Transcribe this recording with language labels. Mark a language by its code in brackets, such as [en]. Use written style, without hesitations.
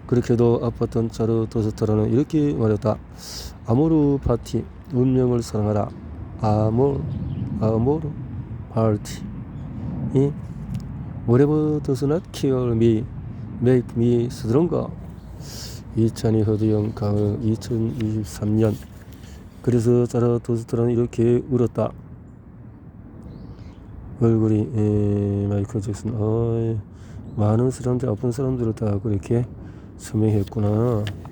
[ko] 그렇게도 아팠던 자라투스트라는 이렇게 말했다. 아모르 파티, 운명을 사랑하라. 아모르 파티. [en] Whatever does not kill me, make me stronger. [ko] 이찬희, 허두영, 가을 2023년. 그래서 자라투스트라는 이렇게 울었다. 얼굴이 마이클 잭슨. 많은 사람들, 아픈 사람들을 다 그렇게 서명했구나.